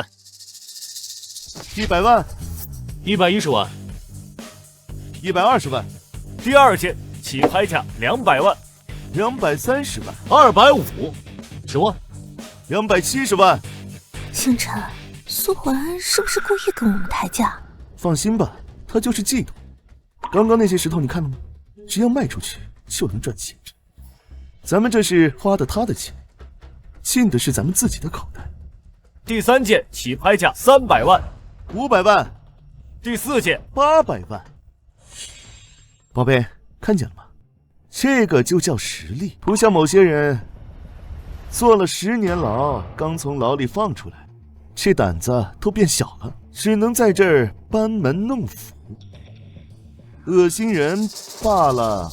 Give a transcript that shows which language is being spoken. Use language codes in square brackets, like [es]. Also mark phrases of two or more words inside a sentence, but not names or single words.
[zh] 100 萬。 110萬。 120萬。第二件起拍價200萬。 230萬。 250萬。 270萬。星辰，蘇懷安是不是故意跟我們抬價？放心吧，他就是嫉妒。剛剛那些石頭你看了嗎？只要賣出去就能賺錢。咱們這是花的他的錢，進的是咱們自己的口袋。第三件起拍價300萬。 500萬。第四件 800萬。寶貝，看見了嗎？這個就叫實力，不像某些人坐了10年牢，剛從牢裡放出來，這膽子都變小了，只能在這兒班門弄斧，惡心人罷了。